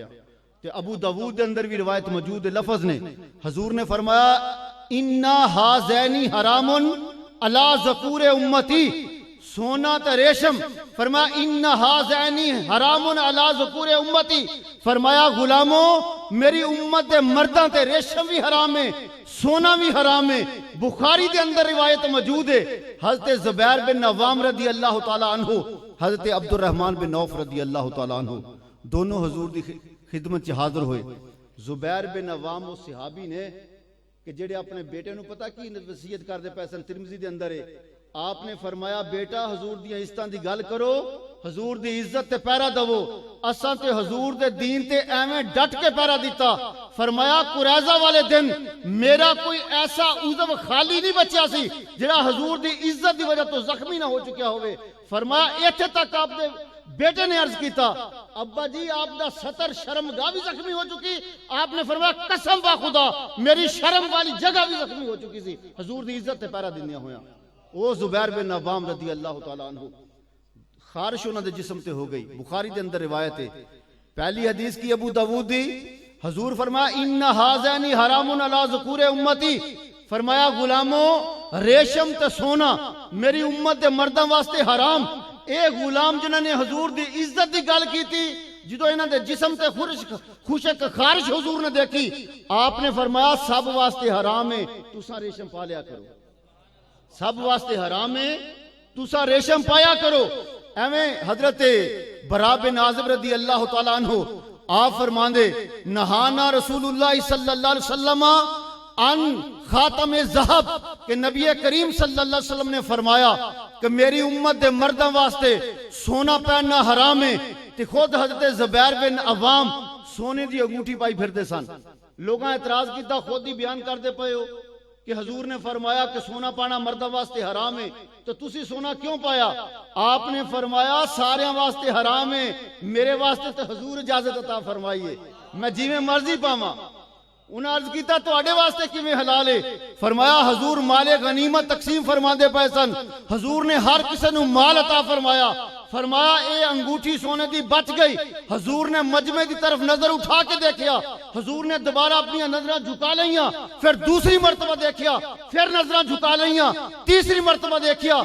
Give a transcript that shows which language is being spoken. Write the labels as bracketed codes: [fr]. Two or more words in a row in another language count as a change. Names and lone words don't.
[pa] تے ابو داؤد دے اندر بھی روایت موجود ہے, لفظ نے حضور نے فرمایا [ar] انا ہازینی حرام علی ذکور امتی. [pa] سونا تے ریشم, فرمایا [ar] انا ہازینی حرام علی ذکور امتی. [pa] فرمایا غلاموں میری امت دے مرداں تے ریشم بھی حرام ہے, سونا بھی حرام ہے. بخاری دے اندر روایت موجود ہے حضرت زبیر بن عوام [ar] رضی اللہ تعالی عنہ, [pa] حضرت عبد الرحمن بن عوف [ar] رضی اللہ تعالی عنہ [pa] دونوں حضور دی خدمت چ حاضر ہوئے. زبیر بن عوام اس صحابی نے کہ جڑے اپنے بیٹے نو پتہ کی وصیت کر دے پیسن ترمذی دے اندر ہے, آپ نے فرمایا بیٹا حضور دی عزتاں دی گل کرو, حضور دی عزت تے پیرا دو. اساں تے حضور دے دین تے ایویں ڈٹ کے پیرا دیتا. فرمایا قریظہ والے دن میرا کوئی ایسا عضو خالی نہیں بچیا سی جڑا حضور دی عزت دی وجہ تو زخمی نہ ہو چکیا ہوئے. فرمایا ایتھے تک آپ دے بیٹے نے عرض کیتا ابا جی آپ دا سطر شرمگاہ بھی زخمی ہو چکی. آپ نے فرمایا قسم با خدا میری شرم والی جگہ بھی زخمی ہو چکی سی, حضور دی عزت تے پیرا دینیا ہویا. او زبیر بن عوام [ar] رضی اللہ تعالی عنہ [pa] خارش انہاں دے جسم تے ہو گئی. بخاری دے اندر روایت ہے, پہلی حدیث کی ابو داؤد دی, حضور فرمایا [ar] ان ھذین حرام علی ذکور امتی. [pa] فرمایا غلاموں ریشم تے سونا میری امت دے مرداں واسطے حرام. اے غلام جنہاں نے حضور دی عزت دی گل کیتی, جدو انہاں دے جسم تے خشک خارش حضور نے دیکھی, آپ نے فرمایا سب واسطے حرام ہے تساں ریشم پا لیا کرو, سب واسطے حرام ہے تساں ریشم پایا کرو. ایویں حضرت برا بن عازب [ar] رضی اللہ تعالی عنہ [pa] آپ فرماندے [ar] نہانا رسول اللہ صلی اللہ علیہ وسلم ان خاتم ذہب, [pa] کہ نبی کریم [ar] صلی اللہ علیہ وسلم [pa] نے فرمایا کہ میری امت دے مردوں واسطے سونا پہننا حرام ہے. تے خود حضرت زبیر بن عوام سونے دی انگوٹھی پائی پھرتے سن. لوگاں اعتراض کیتا خود ہی بیان کرتے پئے ہو کہ حضور نے فرمایا کہ سونا پانا مردوں واسطے حرام ہے تو تسی سونا کیوں پایا؟ آپ نے فرمایا سارے واسطے حرام ہے, میرے واسطے تو حضور اجازت عطا فرمائیے, میں جیویں مرضی پاواں. انہاں عرض کیتا تواڈے واسطے کیویں حلال ہے؟ فرمایا حضور مال غنیمت تقسیم فرماندے پئے سن, حضور نے ہر کسے نو مال عطا فرمایا. فرمایا اے انگوٹھی سونے دی بچ گئی. حضور نے مجمع دی طرف نظر اٹھا کے دیکھیا, حضور نے دوبارہ اپنی نظریں جھکا لئیاں, پھر دوسری مرتبہ دیکھیا, پھر نظریں جھکا لئیاں, تیسری مرتبہ دیکھیا.